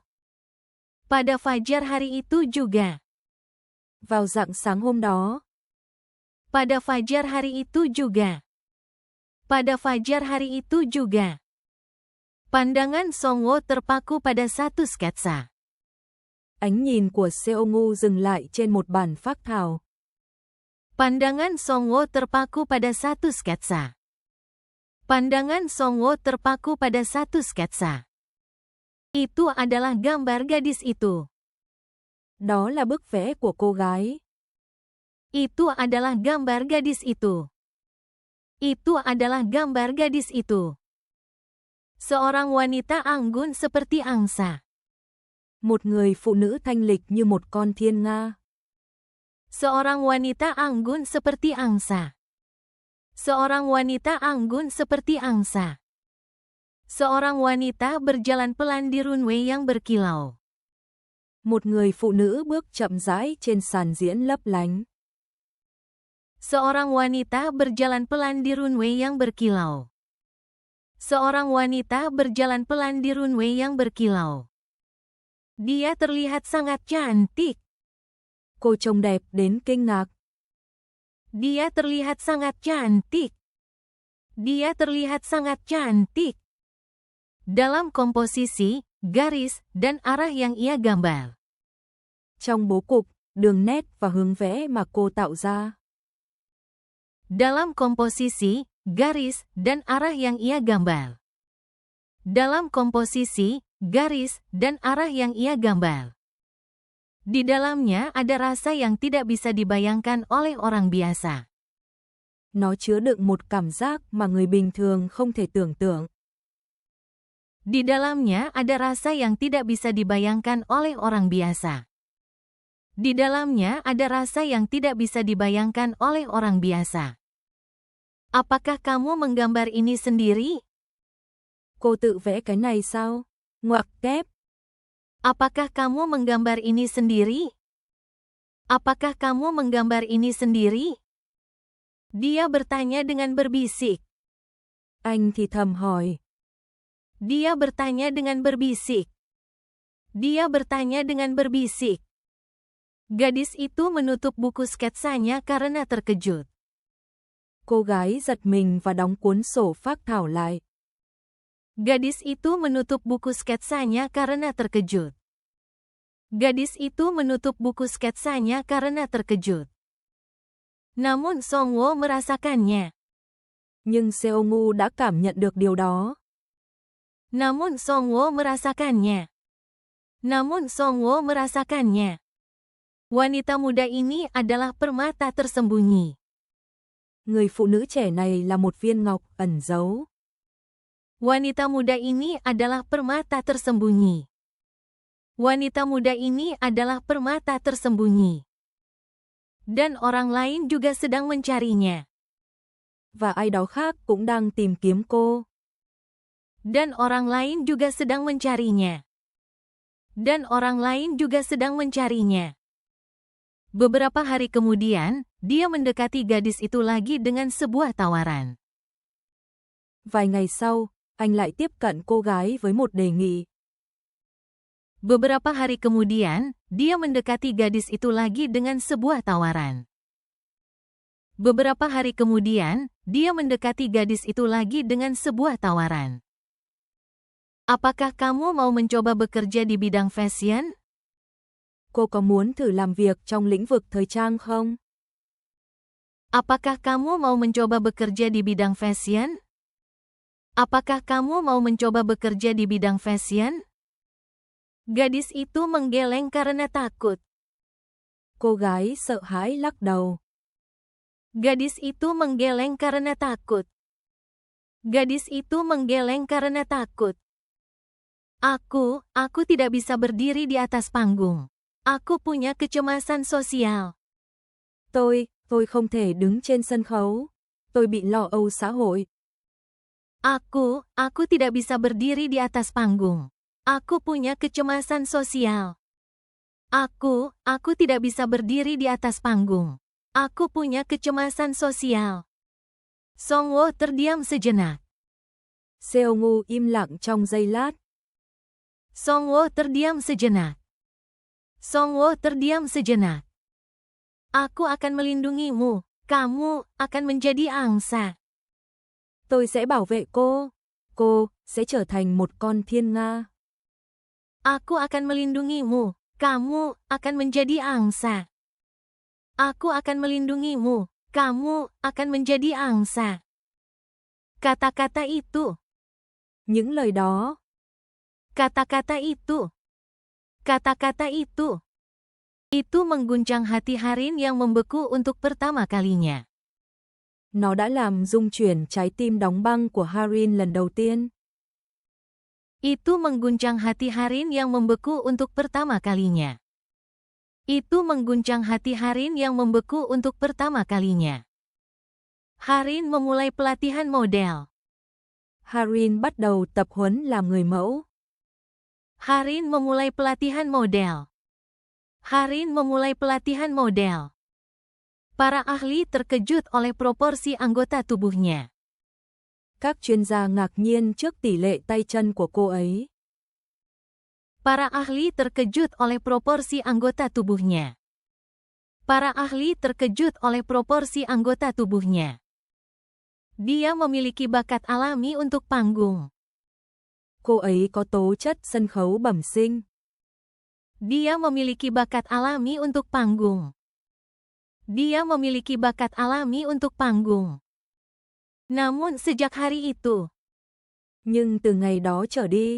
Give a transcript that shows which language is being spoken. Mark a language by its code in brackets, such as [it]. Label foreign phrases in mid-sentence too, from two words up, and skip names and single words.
[id] Pada fajar hari itu juga. [vi] Vào rạng sáng hôm đó. [id] Pada fajar hari itu juga. Pada fajar hari itu juga. Pandangan Songwo terpaku pada satu sketsa. [vi] Ánh nhìn của Seongu dừng lại trên một bản phác thảo. [id] Pandangan Songwo terpaku pada satu sketsa. Pandangan Songwo terpaku pada satu sketsa. Itu adalah gambar gadis itu. [vi] Đó là bức vẽ của cô gái. [id] Itu adalah gambar gadis itu. Itu adalah gambar gadis itu. Seorang wanita anggun seperti angsa. [vi] Một người phụ nữ thanh lịch như một con thiên nga. [id] Seorang wanita anggun seperti angsa. Seorang wanita anggun seperti angsa. Seorang wanita berjalan pelan di runway yang berkilau. [vi] Một người phụ nữ bước chậm rãi trên sàn diễn lấp lánh. [id] Seorang wanita berjalan pelan di runway yang berkilau. Seorang wanita berjalan pelan di runway yang berkilau. Dia terlihat sangat cantik. [vi] Cô trông đẹp đến kinh ngạc. [id] Dia terlihat sangat cantik. Dia terlihat sangat cantik. Dalam komposisi, garis, dan arah yang ia gambar. [vi] Trong bố cục, đường nét và hướng vẽ mà cô tạo ra. [id] Dalam komposisi, garis, dan arah yang ia gambar. Dalam komposisi, garis, dan arah yang ia gambar. Di dalamnya ada rasa yang tidak bisa dibayangkan oleh orang biasa. [vi] Nó chứa đựng một cảm giác mà người bình thường không thể tưởng tượng. [id] Di dalamnya ada rasa yang tidak bisa dibayangkan oleh orang biasa. Di dalamnya ada rasa yang tidak bisa dibayangkan oleh orang biasa. Apakah kamu menggambar ini sendiri? [vi] Cô tự vẽ cái này sao? Ngoặc kép. [id] Apakah kamu menggambar ini sendiri? Apakah kamu menggambar ini sendiri? Dia bertanya dengan berbisik. [vi] Anh thì thầm hỏi. [id] Dia bertanya dengan berbisik. Dia bertanya dengan berbisik. Gadis itu menutup buku sketsanya karena terkejut. [vi] Cô gái giật mình và đóng cuốn sổ phác thảo lại. [id] Gadis itu menutup buku sketsanya karena terkejut. Gadis itu menutup buku sketsanya karena terkejut. Namun Songwo merasakannya. [vi] Nhưng Seongu đã cảm nhận được điều đó. [id] Namun Songwo merasakannya. Namun Songwo merasakannya. Wanita muda ini adalah permata tersembunyi. [vi] Người phụ nữ trẻ này là một viên ngọc ẩn giấu. [id] Wanita muda ini adalah permata tersembunyi. Wanita muda ini adalah permata tersembunyi. Dan orang lain juga sedang mencarinya. [vi] Và ai đó khác cũng đang tìm kiếm cô. [id] Dan orang lain juga sedang mencarinya. Dan orang lain juga sedang mencarinya. Beberapa hari kemudian, dia mendekati gadis itu lagi dengan sebuah tawaran. [vi] Vài ngày sau, anh lại tiếp cận cô gái với một đề nghị. [id] Beberapa hari kemudian, dia mendekati gadis itu lagi dengan sebuah tawaran. Beberapa hari kemudian, dia mendekati gadis itu lagi dengan sebuah tawaran. Apakah kamu mau mencoba bekerja di bidang fashion? [vi] Cô có muốn thử làm việc trong lĩnh vực thời trang không? [id] Apakah kamu mau mencoba bekerja di bidang fashion? Apakah kamu mau mencoba bekerja di bidang fashion? Gadis itu menggeleng karena takut. [vi] Cô gái sợ hãi lắc đầu. [id] Gadis itu menggeleng karena takut. Gadis itu menggeleng karena takut. Aku tidak bisa berdiri di atas panggung. Aku punya kecemasan sosial. [vi] Tôi không thể đứng trên sân khấu. Tôi bị lo âu xã hội. [id] Aku tidak bisa berdiri di atas panggung. Aku punya kecemasan sosial. Aku tidak bisa berdiri di atas panggung. Aku punya kecemasan sosial. Songwo terdiam sejenak. [vi] Seongu im lặng trong giây lát. [id] Songwo terdiam sejenak. Songwo terdiam sejenak. Aku akan melindungimu. Kamu akan menjadi angsa. [vi] Tôi sẽ bảo vệ cô. Cô sẽ trở thành một con thiên nga. [id] Aku akan melindungimu. Kamu akan menjadi angsa. Aku akan melindungimu. Kamu akan menjadi angsa. Kata-kata itu. [vi] Những lời đó. [id] Kata-kata itu. Kata-kata itu. Itu mengguncang hati Harin yang membeku untuk pertama kalinya. [vi] Nó đã làm rung chuyển trái tim đóng băng của Harin lần đầu tiên. [id] Itu mengguncang hati Harin yang membeku untuk pertama kalinya. Itu mengguncang hati Harin yang membeku untuk pertama kalinya. Harin memulai pelatihan model. [vi] Harin bắt đầu tập huấn làm người mẫu. [id] Harin memulai pelatihan model. Harin memulai pelatihan model. Para ahli terkejut oleh proporsi anggota tubuhnya. [vi] Các chuyên gia ngạc nhiên trước tỷ lệ tay chân của cô ấy. [id] Para ahli terkejut oleh proporsi anggota tubuhnya. Para ahli terkejut oleh proporsi anggota tubuhnya. Dia memiliki bakat alami untuk panggung. [vi] Cô ấy có tố chất sân khấu bẩm sinh. [id] Dia memiliki bakat alami untuk panggung. Dia memiliki bakat alami untuk panggung. Namun sejak hari itu. [vi] Nhưng từ ngày đó trở đi.